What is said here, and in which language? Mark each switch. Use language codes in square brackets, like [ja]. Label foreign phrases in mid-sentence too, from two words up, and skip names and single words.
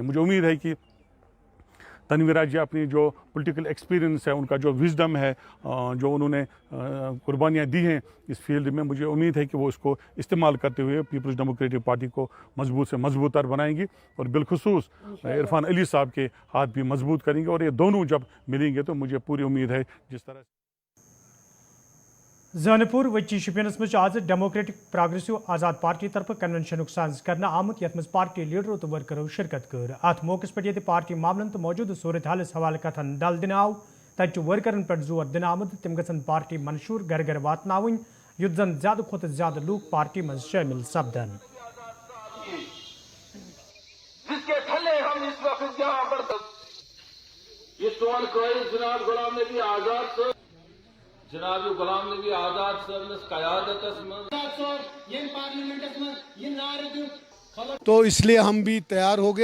[hi] मुझे उम्मीद है कि तनवीरा जी अपनी जो [en] political experience [hi] है, उनका जो विजडम है, जो उन्होंने कुर्बानियाँ दी हैं इस फील्ड में, मुझे उम्मीद है कि वो इसको इस्तेमाल करते हुए पीपल्स डेमोक्रेटिक पार्टी को मजबूत से मजबूतर बनाएंगी और बिलखुसूस इरफान अली साहब के हाथ भी मजबूत करेंगे। और ये दोनों जब मिलेंगे तो मुझे पूरी उम्मीद है जिस तरह [ks] जानपुर वची शुपियनस मज आज डेमोक्रेटिक प्रोग्रेसिव आज़ाद पार्टी तरफ कन्वेंशन सन्ज करना आमुत यथ मज पार्टी लीडरों तो वर्करों शिरकत कर। अत मौके पे ये पार्टी मामलन तो मौजूद सूरत हालस हवाले कथन डल दिन आव तत वर्करन पे जोर दिन आमद तम गन पार्टी मंशूर घर घर वातन युत जन ज्यादा खोत ज्यादा लूक पार्टी मज शामिल सपदन। जनाब गुलाम नबी आज़ाद सरनस क़यादतस [hi] तो इसलिए हम भी तैयार हो गए।